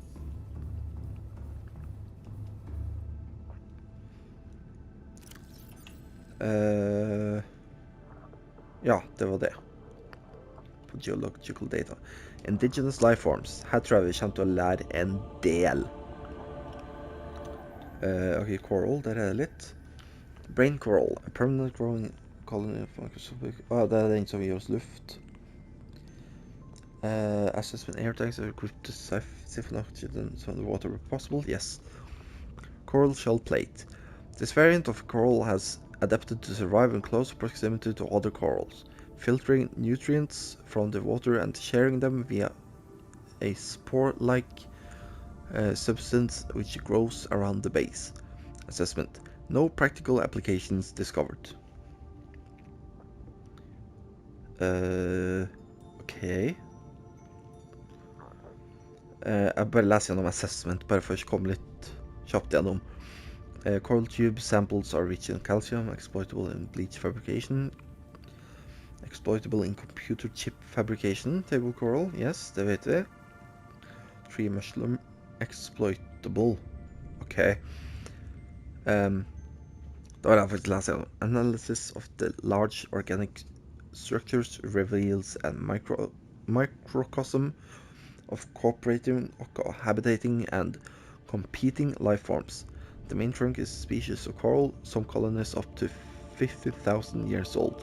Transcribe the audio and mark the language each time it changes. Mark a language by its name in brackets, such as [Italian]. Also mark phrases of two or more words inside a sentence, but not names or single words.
[Norwegian] Ja, det var det. [English] På geological data. Indigenous lifeforms. [Norwegian] Her tror jeg vi kommer til å lære en del. Ok, coral, der er det litt. [English] Brain coral, a permanent growing colony of microscopic... [Norwegian] det er den som gir oss luft. [English] Assessment air tanks are equipped to siphon oxygen from the water where possible. Yes. Coral shell plate. This variant of coral has adapted to survive in close proximity to other corals, filtering nutrients from the water and sharing them via a spore-like substance which grows around the base. Assessment. No practical applications discovered. Ok. [Norwegian] Jeg bare leser gjennom assessment, bare for å komme litt kjapt gjennom. [English] Coral tube samples are rich in calcium, exploitable in bleach fabrication, exploitable in computer chip fabrication. Table coral, yes, [Norwegian] det vet vi. [English] Tree mushroom, exploitable. Ok. [Norwegian] Da vil jeg faktisk lese gjennom. [English] Analysis of the large organic structures reveals a microcosm of cooperating, habitating, and competing life forms. The main trunk is a species of coral, some colonies up to 50,000 years old.